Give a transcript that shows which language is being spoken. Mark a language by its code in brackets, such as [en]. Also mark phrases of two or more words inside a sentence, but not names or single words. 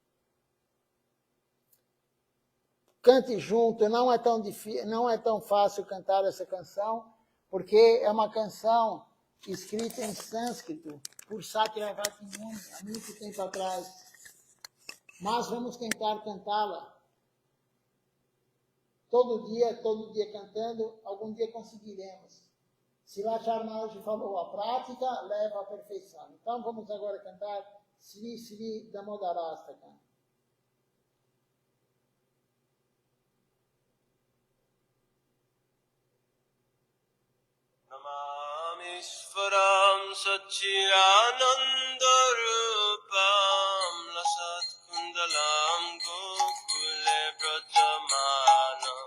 [pt] Cante junto, não é tão fácil cantar essa canção, porque é uma canção escrita em sânscrito por Satyavati Muni, há muito tempo atrás. Mas vamos tentar cantá-la. Todo dia cantando, algum dia conseguiremos. Srivachar Maharaj falou, a prática leva à perfeição. Então vamos agora cantar Sri Sri Damodarastaka. [sa] नमामीश्वरं सच्चिदानन्दरूपं लसत् कुण्डलं गोकुले भ्राजमानम्